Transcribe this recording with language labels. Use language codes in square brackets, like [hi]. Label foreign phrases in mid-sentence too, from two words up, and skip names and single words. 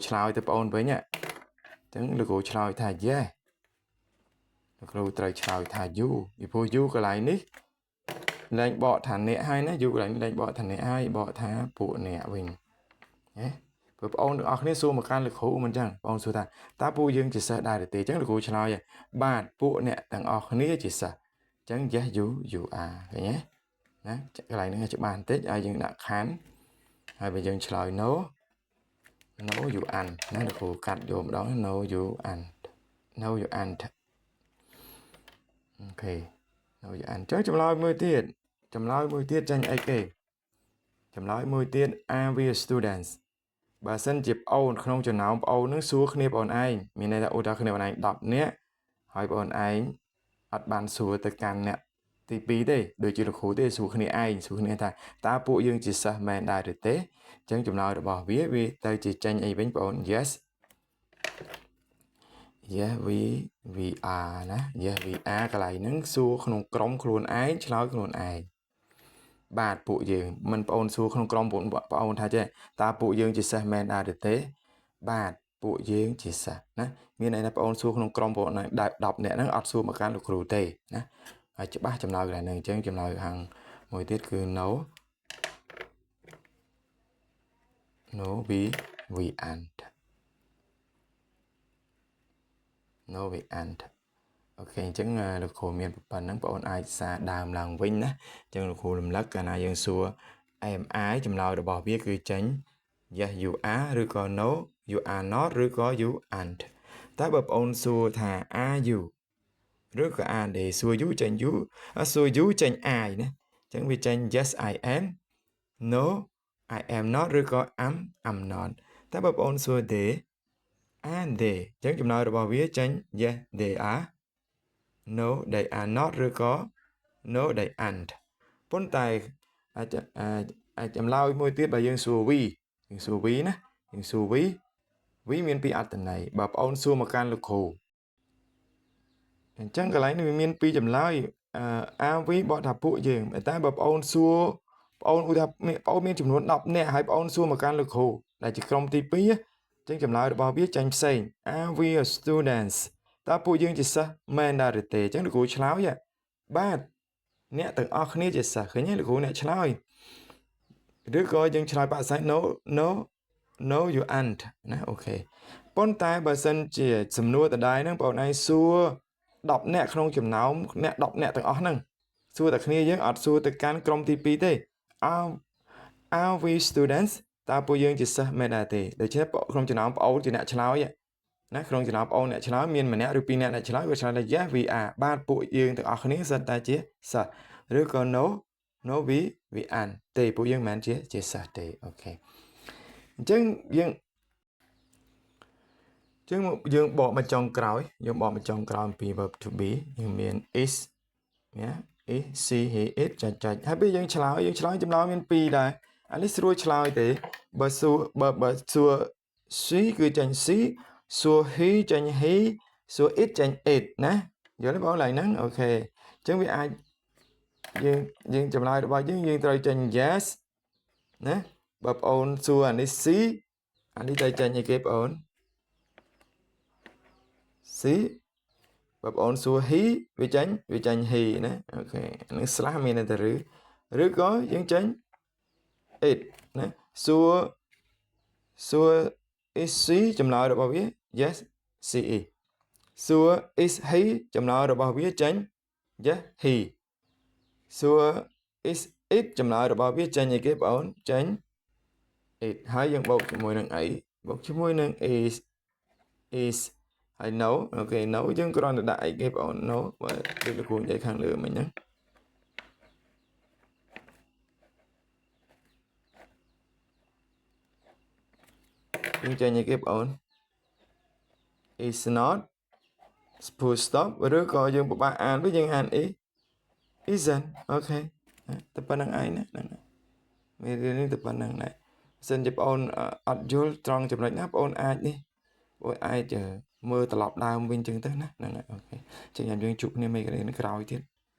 [km] ឆ្លើយទៅបងអូនវិញអញ្ចឹងលោកគ្រូឆ្លើយថា yes លោកគ្រូត្រូវឆ្លើយថា you ពីព្រោះ you កន្លែងនេះលែងបកថាអ្នក ហើយណា you កន្លែងនេះលែងបកថាអ្នកហើយបកថាពួកអ្នកវិញណាព្រោះបងអូនទាំងអស់គ្នាសួរមកកាន់លោកគ្រូមិនអញ្ចឹងបងអូនសួរថាតើពួកយើងជាសិស្សដែរឬទេអញ្ចឹងលោកគ្រូឆ្លើយបាទពួកអ្នកទាំងអស់គ្នាជាសិស្សអញ្ចឹង [en] yes you are [km] ឃើញទេណាកន្លែងនេះច្បាស់បន្តិចឲ្យយើងដាក់ខានហើយបើយើងឆ្លើយ [en] no you aren't [km] ណាលោកគ្រូកាត់យកម្ដង [en] no you aren't [km] អូខេ [en] no you aren't [km] ចឹងចម្លើយមួយទៀតចាញ់អីគេចម្លើយមួយទៀត [en] are we students [km] បើសិនជាប្អូនក្នុងចំណោមប្អូននឹងសួរគ្នាបងឯងមានន័យថាឧទាហរណ៍គ្នាបងឯង10នាក់ហើយបងឯងអត់បានសួរទៅកាន់អ្នកទី2ទេដូចជាលោកគ្រូទេសួរគ្នាឯងសួរគ្នាថាតើពួកយើងជាសិស្សមែនដែរឬទេអញ្ចឹងចម្លើយរបស់វាទៅជាចេញអីវិញបង Yes [en] we are [km] ណា [en] Yes we are [km] កន្លែងហ្នឹងសួរក្នុងក្រុមខ្លួនឯងឆ្លើយខ្លួនឯងបាទពួកយើង មិនបងសួរក្នុងក្រុមបងថាចេះតើពួកយើងជាសិស្សមែនដែរឬទេបាទពួកយើងជាសិស្សណាមានន័យថាបងសួរក្នុងក្រុមបង10នាក់ហ្នឹងអត់សួរមកកាន់លោកគ្រូទេណាហើយច្បាស់ចម្លើយកន្លែងហ្នឹងអញ្ចឹងចម្លើយខាងមួយទៀតគឺ [en] no we aren't no we aren't [km] អូខេអញ្ចឹងលោកគ្រូមានប៉ុណ្ណឹងបងអាចសារដើមឡើងវិញណាអញ្ចឹងលោកគ្រូ រំលឹកកាលណាយើងសួរ [en] am I [km] ចម្លើយរបស់វាគឺចេញ [en] yes you are [km] ឬក៏ [en] no you are not [km] ឬក៏ [en] you aren't [km] តែបើបងសួរថា [en] are you [km] ឬក៏ [en] are they [km] សួរ you ចេញ you សួរ you ចេញ I ណាអញ្ចឹងវាចេញ [en] yes I am no I am not [km] ឬក៏ [en] I'm not [km] តែបើបងសួរ [en] they are they [km] អញ្ចឹងចម្លើយរបស់វាចេញ yes [en] they are no they are not [km] ឬក៏ [en] no they aren't [km] ប៉ុន្តែអាចចម្លើយមួយទៀតបើយើងសួរ we យើងសួរ we ណាយើងសួរ we មានពីរអត្ថន័យបើបងអូនសួរមកកាន់លោកគ្រូអញ្ចឹងកន្លែងនេះវាមានពីរចម្លើយ [en] are we [km] បកថាពួកយើង តែបើបងអូនសួរបងអូនឧទាហរណ៍បងអូនមានចំនួន10នាក់ហើយបងអូនសួរមកកាន់លោកគ្រូដែលជាក្រុមទី2អញ្ចឹងចម្លើយរបស់វាចាញ់ផ្សេង [en] are we a students [km] តើពួកយើងជាសិស្ស មែនដែរឬទេអញ្ចឹងលោកគ្រូឆ្លើយបាទអ្នកទាំងអស់គ្នាជាសិស្សឃើញទេលោកគ្រូអ្នកឆ្លើយឬក៏យើងឆ្លើយបកស្រាយ [en] no you aren't [km] ណាអូខេប៉ុ ន្តែបើសិនជាសំណួរដដែលហ្នឹងបងឯងសួរ10នាក់ក្នុងចំណោមអ្នក10នាក់ទាំងអស់ហ្នឹងសួរតែគ្នាយើងអត់សួរទៅកាន់ក្រុមទី2ទេ [en] are we students [km] តើពួកយើងជាសិស្សមែនដែរទេដូច្នេះក្នុងចំណោមប្អូនជាអ្នកឆ្លើយណាក្នុងចំណោមប្អូនអ្នកឆ្លើយមានម្នាក់ឬពីរនាក់អ្នកឆ្លើយវាឆ្លើយថា [en] yes we are [km] បាទពួកយើងទាំងអស់គ្នាសិតតែជាសិស្សឬក៏ [en] no we aren't [km] ទេពួកយើងមិនមែនជាសិស្សទេអូខេអញ្ចឹង យើងបកមកចុងក្រោយអំពី [en] verb to be [km] យើងមាន is ណា [en] is she he it [km] ចាច់ ហើយពេលយើងឆ្លើយចម្លើយមាន2ដែរអានេះស្រួលឆ្លើយទេបើសួរ she គឺចាញ់ she សួរ he ចាញ់ he សួរ it ចាញ់ it ណាយល់ទេបងឡើយហ្នឹងអូខេអញ្ចឹងវាអាចយើងចម្លើយរបស់យើងត្រូវចាញ់ yes ណាបើបងអូនសួរអានេះ she អានេះត្រូវចាញ់អីគេបងអូន she បើបងអូនសួរ he វាចាញ់ he ណាអូខេនឹង slash មានតែឬក៏យើងចាញ់ it ណាសួរ [en] is she [km] ចម្លើយរបស់វា [en] yes she is [km] សួរ [en] is he [km] ចម្លើយរបស់វាចាញ់ [en] yes he [km] សួរ [en] is it [km] ចម្លើយរបស់វាចាញ់អីគេបងអូនចាញ់ it ហើយយើងបូកជាមួយនឹងអីបូកជាមួយនឹង is ហើយ no អូខេ no យើងគ្រាន់តែដាក់អីគេបងអូន no បើដូចលោកគ្រូនិយាយខាងលើមិញហ្នឹង យើងចាញ់អីគេបងអូន [en] is not full stop [km] ឬក៏យើងពិបាកអានវិញយើងអាន isn't អូខេតែប៉ុណ្្នឹងឯងណាហ្នឹងមេរៀននេះតែប៉ុណ្្នឹងដែរសិនជាបងអូនអត់យល់ត្រង់ចំណុចណាបងអូនអាចនេះបងអាចមើលត្រឡប់ដើមវិញចឹងទៅណាហ្នឹងហើយអូខេចឹងយើងជួបគ្នាមេរៀនក្រោយទៀត